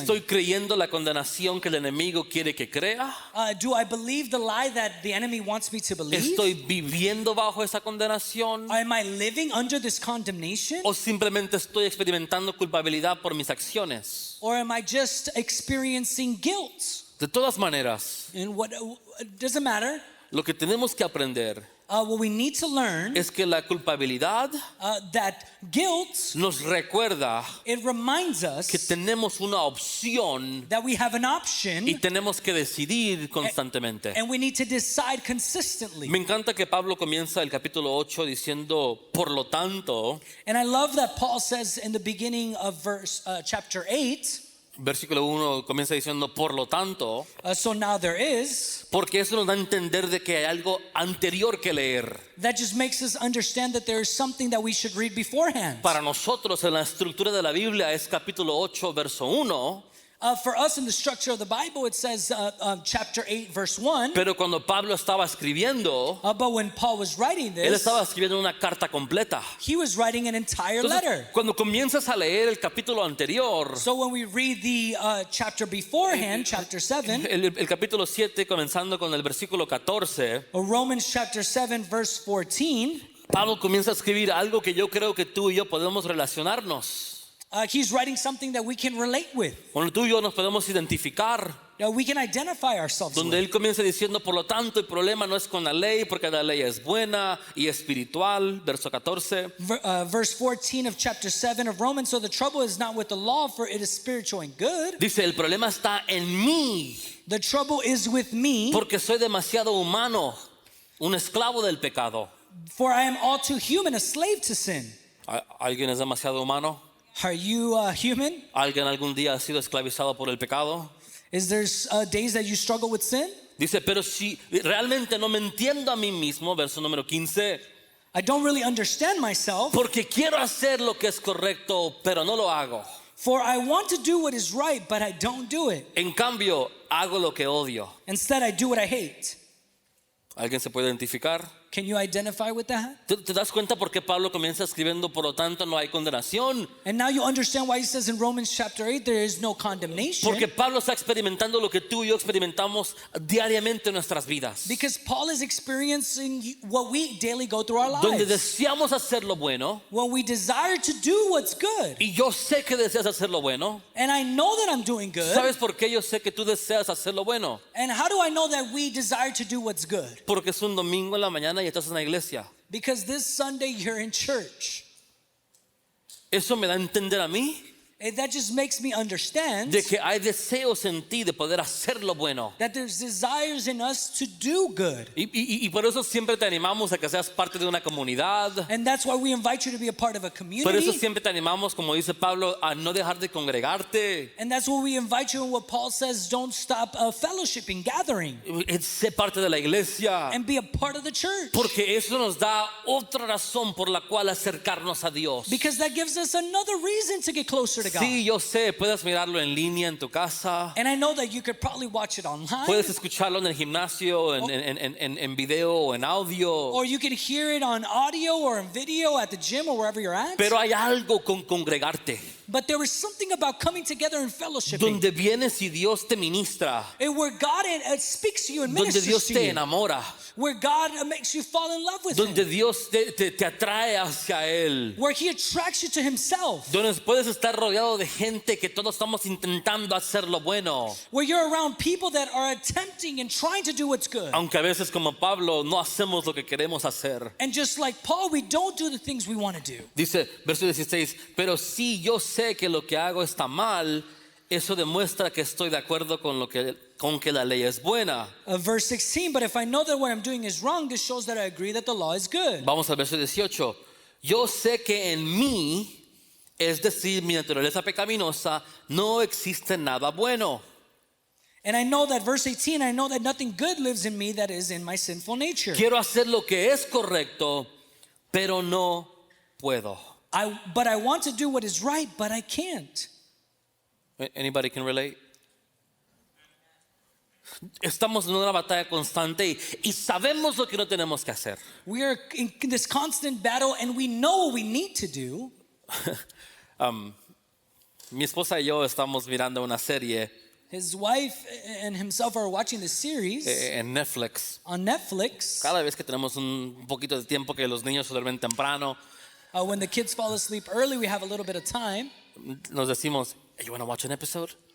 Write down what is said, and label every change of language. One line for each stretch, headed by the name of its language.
Spanish: ¿Estoy creyendo la condenación que el enemigo quiere que crea?
English: Do I believe the lie that the enemy wants me to believe?
Spanish: ¿Estoy viviendo bajo esa condenación?
English: Am I living under this condemnation?
Spanish: ¿O simplemente estoy experimentando culpabilidad por mis acciones?
English: Or am I just experiencing guilt?
Spanish: De todas maneras,
English: And what it doesn't matter.
Spanish: lo que tenemos que aprender
English: what we need to learn
Spanish: es que la culpabilidad
English: that guilt,
Spanish: nos recuerda
English: it reminds
Spanish: que
English: us
Spanish: tenemos una opción
English: that we have an option
Spanish: y tenemos que decidir constantemente.
English: and we need to decide consistently.
Spanish: Me encanta que Pablo comienza el capítulo 8 diciendo, por lo tanto,
English: And I love that Paul says in the beginning of chapter 8,
Spanish: versículo 1 comienza diciendo, por lo tanto,
English: so now there is,
Spanish: porque eso nos da a entender de que hay algo anterior que leer.
English: that just makes us understand that there is something that we should read beforehand.
Spanish: Para nosotros en la estructura de la Biblia es capítulo 8, verso 1,
English: For us in the structure of the Bible, it says chapter 8, verse 1.
Spanish: pero cuando Pablo estaba escribiendo,
English: But when Paul was writing
Spanish: él
English: this,
Spanish: estaba escribiendo una carta completa.
English: he was writing an entire
Spanish: Entonces,
English: letter.
Spanish: cuando comienzas a leer el capítulo anterior,
English: So when we read the chapter beforehand, chapter 7,
Spanish: el capítulo 7 comenzando con el versículo 14,
English: Romans chapter 7, verse 14,
Spanish: Pablo comienza a escribir algo que yo creo que tú y yo podemos relacionarnos.
English: he's writing something that we can relate with,
Spanish: Cuando tú y yo nos podemos identificar,
English: that we can identify ourselves
Spanish: donde
English: with.
Spanish: él comienza diciendo, por lo tanto, el problema no es con la ley, porque la ley es buena y espiritual, verso 14.
English: Verse 14 of chapter 7 of Romans, so the trouble is not with the law, for it is spiritual and good.
Spanish: Dice, el problema está en mí,
English: The trouble is with me,
Spanish: porque soy demasiado humano, un esclavo del pecado.
English: for I am all too human, a slave to sin.
Spanish: ¿Alguien es demasiado humano?
English: Are you human?
Spanish: ¿Alguien algún día ha sido esclavizado por el pecado?
English: Is there days that you struggle with sin?
Spanish: Dice, pero si realmente no me entiendo a mí mismo, verso número 15,
English: I don't really understand myself,
Spanish: porque quiero hacer lo que es correcto, pero no lo hago.
English: for I want to do what is right, but I don't do it.
Spanish: En cambio, hago lo que odio.
English: Instead, I do what I hate.
Spanish: ¿Alguien se puede identificar?
English: Can you identify with that?
Spanish: ¿Te das cuenta por qué Pablo comienza escribiendo, por lo tanto no hay condenación?
English: And now you understand why he says in Romans chapter 8 there is no condemnation.
Spanish: Porque Pablo está experimentando lo que tú y yo experimentamos diariamente en nuestras vidas.
English: Because Paul is experiencing what we daily go through our
Spanish: Donde
English: lives.
Spanish: deseamos hacer lo bueno,
English: When we desire to do what's good.
Spanish: y yo sé que deseas hacer lo bueno.
English: And I know that I'm doing good.
Spanish: ¿Sabes por qué yo sé que tú deseas hacer lo bueno?
English: And how do I know that we desire to do what's good?
Spanish: Porque es un domingo en la mañana y estás en la iglesia.
English: Because this Sunday you're in church.
Spanish: Eso me da a entender a mí
English: And that just makes me understand
Spanish: de que hay deseos en ti de poder hacer lo bueno.
English: that there's desires in us to do good.
Spanish: Y por eso siempre te animamos a que seas parte de una comunidad.
English: And that's why we invite you to be a part of a
Spanish: Por eso
English: community.
Spanish: siempre te animamos, como dice Pablo, a no dejar de congregarte.
English: And that's why we invite you, and what Paul says, don't stop fellowshipping, gathering,
Spanish: Sé parte de la iglesia.
English: and be a part of the church.
Spanish: Porque eso nos da otra razón por la cual acercarnos a Dios.
English: Because that gives us another reason to get closer to God.
Spanish: Sí, yo sé, puedes mirarlo en línea en tu casa.
English: And I know that you could probably watch it online.
Spanish: Puedes escucharlo en el gimnasio, en video o en audio.
English: Or you can hear it on audio or in video at the gym or wherever you're at.
Spanish: Pero hay algo con congregarte,
English: But there is something about coming together and fellowshipping.
Spanish: donde vienes y Dios te ministra,
English: And where God speaks to you and
Spanish: donde
English: ministers
Spanish: Dios
English: to
Spanish: te
English: you.
Spanish: enamora,
English: Where God makes you fall in love with
Spanish: donde
English: Him.
Spanish: Dios te atrae hacia Él,
English: Where He attracts you to Himself.
Spanish: donde puedes estar rodeado de gente que todos estamos intentando hacer lo bueno,
English: Where you're around people that are attempting and trying to do what's good.
Spanish: aunque a veces como Pablo no hacemos lo que queremos hacer.
English: And just like Paul, we don't do the things we want to do.
Spanish: Dice, verso 16, pero si yo sé que lo que hago está mal, eso demuestra que estoy de acuerdo con que la ley es buena.
English: Verse 16, but if I know that what I'm doing is wrong, this shows that I agree that the law is good.
Spanish: Vamos al verso 18. Yo sé que en mí, es decir, mi naturaleza pecaminosa, no existe nada bueno.
English: And I know that, verse 18, I know that nothing good lives in me that is in my sinful nature.
Spanish: Quiero hacer lo que es correcto, pero no puedo.
English: But I want to do what is right, but I can't. Anybody can relate?
Spanish: Estamos en una batalla constante y sabemos lo que no tenemos que hacer.
English: We are in this constant battle and we know what we need to do.
Spanish: Mi esposa y yo estamos mirando una serie
English: His wife and himself are watching the series
Spanish: en Netflix.
English: on Netflix.
Spanish: Cada vez que tenemos un poquito de tiempo que los niños se duermen temprano,
English: When the kids fall asleep early, we have a little bit of time.
Spanish: nos decimos,
English: hey, you want to watch an episode?